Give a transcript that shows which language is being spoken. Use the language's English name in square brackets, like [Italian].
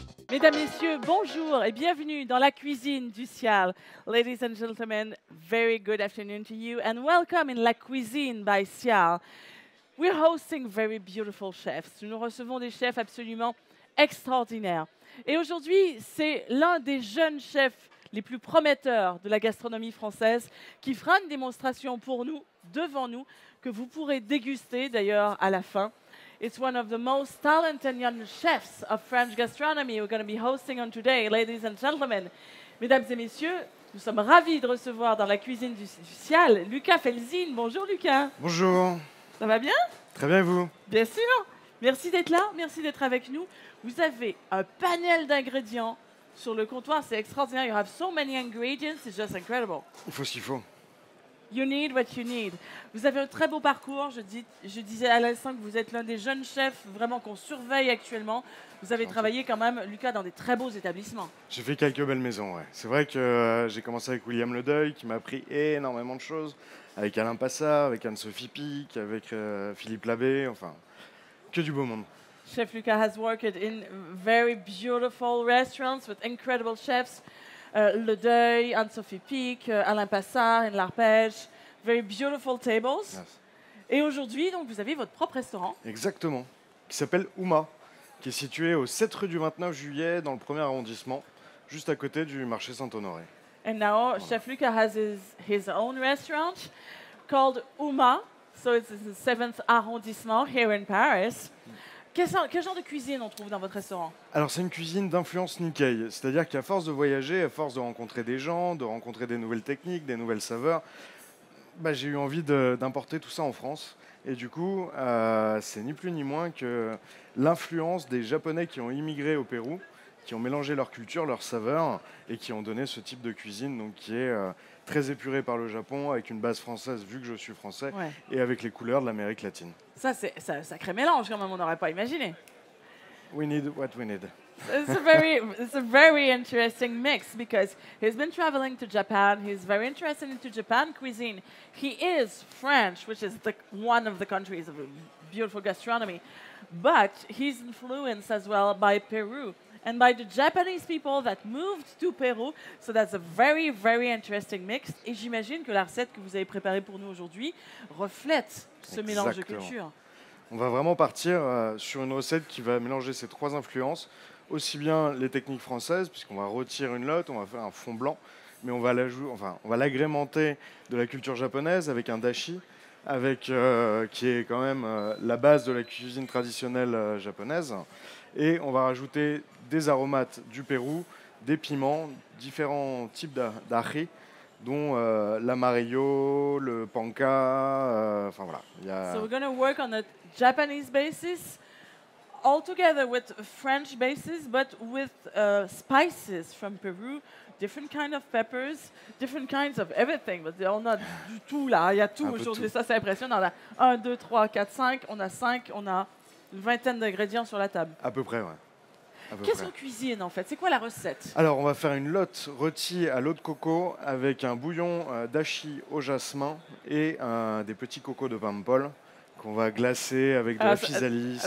[French] Mesdames, Messieurs, bonjour et bienvenue dans la cuisine du ciel. [English] Ladies and gentlemen, very good afternoon to you and welcome in La Cuisine by Ciel. We're hosting very beautiful chefs. [French] Nous recevons des chefs absolument extraordinaires. Et aujourd'hui, c'est l'un des jeunes chefs les plus prometteurs de la gastronomie française qui fera une démonstration pour nous, devant nous, que vous pourrez déguster d'ailleurs à la fin. [English] It's one of the most talented young chefs of French gastronomy we're going to be hosting on today, ladies and gentlemen. [French] Mesdames et messieurs, nous sommes ravis de recevoir dans la cuisine du ciel Lucas Felzin. Bonjour Lucas. Bonjour. Ça va bien? Très bien et vous? Bien sûr. Merci d'être là, merci d'être avec nous. Vous avez un panel d'ingrédients sur le comptoir, c'est extraordinaire. [English] You have so many ingredients, it's just incredible. [French] Il faut ce qu'il faut. [English] You need what you need. [French] Vous avez un très beau parcours. Je disais à l'instant que vous êtes l'un des jeunes chefs vraiment qu'on surveille actuellement. Vous avez travaillé quand même, Lucas, dans des très beaux établissements. J'ai fait quelques belles maisons, ouais. C'est vrai que j'ai commencé avec William Ledeuil, qui m'a appris énormément de choses. Avec Alain Passat, avec Anne-Sophie Pic, avec Philippe Labbé, enfin, que du beau monde. [English] Chef Lucas has worked in very beautiful restaurants with incredible chefs. Ledeuil, Anne-Sophie Pic, Alain Passat, in l'Arpège. Very beautiful tables. Yes. [French] Et aujourd'hui, donc, vous avez votre propre restaurant. Exactement. Qui s'appelle Ouma, qui est situé au 7 rue du 29 juillet, dans le 1er arrondissement, juste à côté du marché Saint-Honoré. [English] And now Chef Lucas has his own restaurant called Ouma. So it's in the 7th arrondissement here in Paris. [French] Quel genre de cuisine on trouve dans votre restaurant? Alors c'est une cuisine d'influence Nikkei, c'est-à-dire qu'à force de voyager, à force de rencontrer des gens, de rencontrer des nouvelles techniques, des nouvelles saveurs, j'ai eu envie d'importer tout ça en France. Et du coup, c'est ni plus ni moins que l'influence des Japonais qui ont immigré au Pérou, qui ont mélangé leur culture, leurs saveurs, et qui ont donné ce type de cuisine donc, qui est très épurée par le Japon, avec une base française, vu que je suis français, Ouais. et avec les couleurs de l'Amérique latine. Ça, c'est un sacré mélange quand même, on n'aurait pas imaginé. [English] We need what we need. It's a very interesting mix because he's been traveling to Japan. He's very interested into Japan cuisine. He is French, which is one of the countries of beautiful gastronomy, but he's influenced as well by Peru and by the Japanese people that moved to Peru. So that's a very, very interesting mix. [French] Et j'imagine que la recette que vous avez préparée pour nous aujourd'hui reflète ce mélange de Exactement. cultures. On va vraiment partir sur une recette qui va mélanger ces trois influences, aussi bien les techniques françaises, puisqu'on va retirer une lotte, on va faire un fond blanc, mais on va l'agrémenter de la culture japonaise avec un dashi, qui est quand même la base de la cuisine traditionnelle japonaise. Et on va rajouter des aromates du Pérou, des piments, différents types d'ají, dont l'amarillo, le panca, enfin voilà. [English] So we're going to work on a Japanese basis, all together with a French basis, but with spices from Peru, different kind of peppers, different kinds of everything. [French] But on a du tout là, il y a tout aujourd'hui, ça c'est impressionnant. On a 1, 2, 3, 4, 5, on a 5, on a une vingtaine d'ingrédients sur la table. À peu près, ouais. Qu'est-ce qu'on cuisine en fait? C'est quoi la recette? Alors, on va faire une lotte rôtie à l'eau de coco avec un bouillon d'ashi au jasmin et des petits cocos de Pampol qu'on va glacer avec de la physalis.